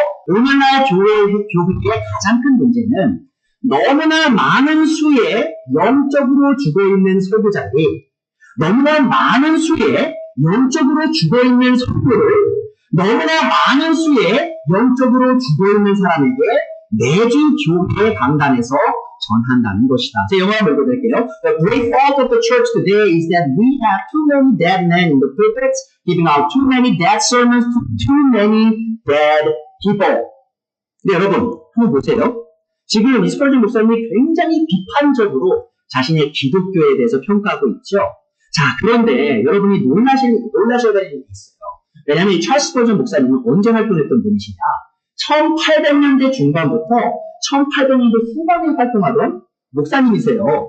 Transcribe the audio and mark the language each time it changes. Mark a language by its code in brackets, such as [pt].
[ko] 오늘날 교회의 가장 큰 문제는 너무나 많은 수의 영적으로 죽어있는 설교자들이 너무나 많은 수의 영적으로 죽어있는 설교를 너무나 많은 수의 영적으로 죽어있는 사람에게 매주 교회 강단에서 전한다는 것이다. 제 영어 한번 읽어드릴게요. [en] The great fault of the church today is that we have too many dead men in the pulpits giving out too many dead sermons to too many dead people. [ko] 네, 여러분 한번 보세요. 지금 이 스펄전 목사님이 굉장히 비판적으로 자신의 기독교에 대해서 평가하고 있죠. 자, 그런데 여러분이 놀라셔야 될 일이 있어요. 왜냐하면 이 찰스 스펄전 목사님은 언제 활동했던 분이시냐? 1800년대 중반부터 1800년대 후반에 활동하던 목사님이세요.